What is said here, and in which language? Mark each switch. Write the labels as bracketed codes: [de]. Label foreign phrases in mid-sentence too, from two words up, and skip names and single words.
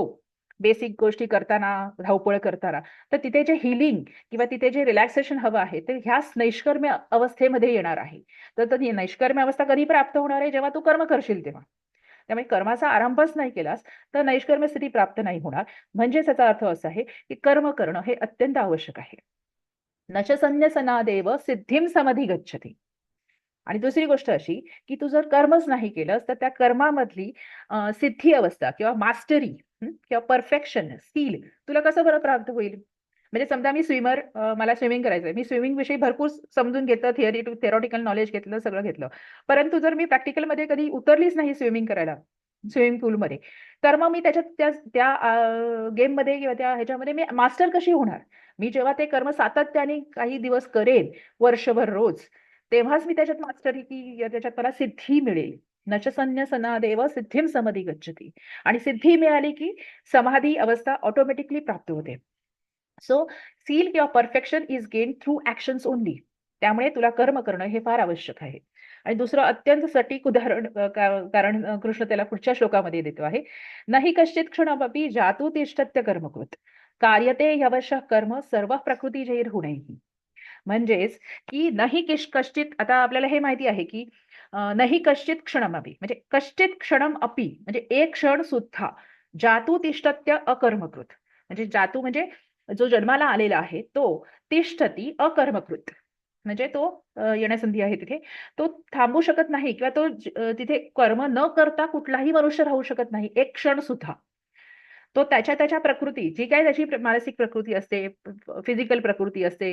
[mr] बेसिक गोष्टी करताना, धावपळ करताना. तर तिथे जे हीलिंग किंवा तिथे जे रिलॅक्सेशन हवं आहे, ते ह्याच नैष्कर्म्य अवस्थेमध्ये येणार आहे. तर ती नैष्कर्म्य अवस्था कधी प्राप्त होणार आहे? जेव्हा तू कर्म करशील तेव्हा. त्यामुळे कर्माचा आरंभच नाही केलास, तर नैष्कर्म्य स्थिती प्राप्त नाही होणार. म्हणजेच याचा अर्थ असा आहे, की कर्म करणं हे अत्यंत आवश्यक आहे. [sa] न च संन्यसनादेव सिद्धीं समधिगच्छति. [mr] आणि दुसरी गोष्ट अशी, की तू जर कर्मच नाही केलंस, तर त्या कर्मामधली सिद्धी अवस्था किंवा मास्टरी किंवा परफेक्शन, स्किल तुला कसं बरं प्राप्त होईल? म्हणजे समजा मी स्विमर मला स्विमिंग करायचंय. मी स्विमिंगविषयी भरपूर समजून घेतलं, [en] theoretical knowledge [mr] घेतलं, सगळं घेतलं. परंतु जर मी प्रॅक्टिकलमध्ये कधी उतरलीच नाही स्विमिंग करायला, स्विमिंग पूलमध्ये, तर मग मी त्याच्यात त्या त्या गेममध्ये किंवा त्या ह्याच्यामध्ये मी मास्टर कशी होणार? मी जेव्हा ते कर्म सातत्याने काही दिवस करेन, वर्षभर रोज, तेव्हाच मी त्याच्यात मास्टरी की त्याच्यात मला सिद्धी मिळेल. [sa] न च संन्यसनादेव सिद्धीं समधिगच्छति. [mr] आणि सिद्धी मिळाली की समाधी अवस्था ऑटोमॅटिकली प्राप्त होते. [en] So skill किंवा perfection is gain through actions only. [mr] त्यामुळे तुला कर्म करणं हे फार आवश्यक आहे. आणि दुसरं अत्यंत सटीक उदाहरण कारण कृष्ण त्याला पुढच्या श्लोकामध्ये देतो आहे. [sa] "नहि कश्चित् क्षणमपि जातु तिष्ठत्य कर्मकृत्. कार्यते ह्यवशः कर्म सर्व प्रकृतिजैर्गुणैः." [mr] म्हणजेच की [sa] नाही कश्चित [mr] आता आपल्याला हे माहिती आहे की [sa] नाही कश्चित क्षणमपि [mr] म्हणजे [sa] कश्चित क्षणम अपि [mr] म्हणजे एक क्षण सुद्धा [sa] जातु तिष्ठत्य अकर्मकृत. [mr] म्हणजे जातू म्हणजे जो जन्माला आलेला आहे तो [sa] तिष्ठती अकर्मकृत. [mr] म्हणजे तो येण्यासंधी आहे तिथे. तो थांबू शकत नाही किंवा तो तिथे कर्म न करता कुठलाही मनुष्य राहू शकत नाही एक क्षण सुद्धा. तो त्याच्या प्रकृती, जी काही त्याची मानसिक प्रकृती असते, फिजिकल प्रकृती असते.